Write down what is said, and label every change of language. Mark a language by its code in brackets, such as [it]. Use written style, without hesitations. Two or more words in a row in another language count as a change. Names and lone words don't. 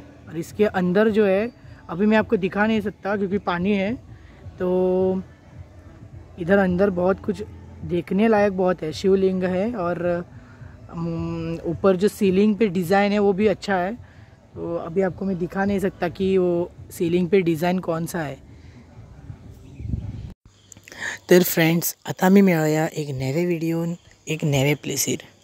[hi] और इसके अंदर जो है अभी मैं आपको दिखा नहीं सकता क्योंकि पानी है, तो इधर अंदर बहुत कुछ देखने लायक बहुत है। शिवलिंग है और ऊपर जो सीलिंग पे डिज़ाइन है वो भी अच्छा है। तो अभी आपको मैं दिखा नहीं सकता कि वो सीलिंग पे डिज़ाइन कौन सा है। [kok] तर फ्रेंड्स, आता आम्ही मेळया एक नवे व्हिडिओन एक नवे प्लेसीर।